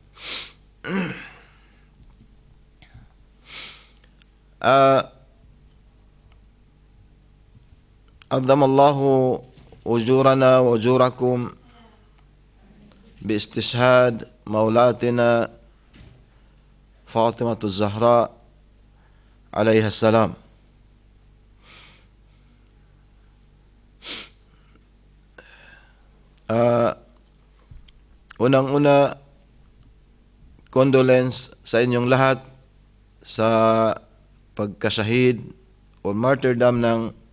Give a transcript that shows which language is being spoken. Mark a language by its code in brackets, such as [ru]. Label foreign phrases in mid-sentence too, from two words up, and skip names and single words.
[ar] عظم الله أجورنا وأجوركم باستشهاد مولاتنا فاطمة الزهراء عليها السلام. [tl] Unang-una, condolence sa inyong lahat sa pagkashahid o martyrdom ng